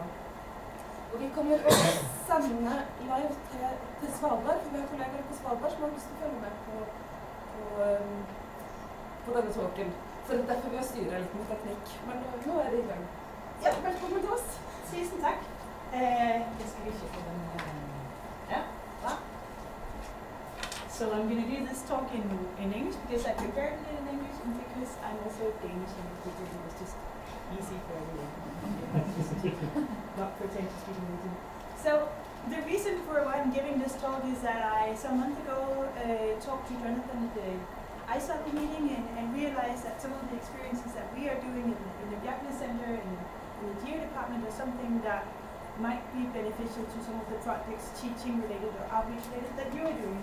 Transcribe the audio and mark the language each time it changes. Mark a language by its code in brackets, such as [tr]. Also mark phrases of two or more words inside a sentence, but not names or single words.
[no] Og vi kommer å sende live til Svalbard, for vi har kollegaer på Svalbard som har lyst til å følge med på denne talken. Så det er derfor vi har styret litt med teknikk. Men nå er det i gang. Ja, velkommen til oss. Tusen takk. Jeg skal ikke få den ja, bra. [en] So I'm going to do this talk in English because I prepared it in English and because I'm also Danish and because it was just easy for everyone. Not pretend to speak Norwegian. So the reason for why I'm giving this talk is that I, some month ago, talked to Jonathan at the ISOP meeting and realized that some of the experiences that we are doing in the Bjarne Center and in the GEO department are something that might be beneficial to some of the projects teaching related or outreach related that you are doing.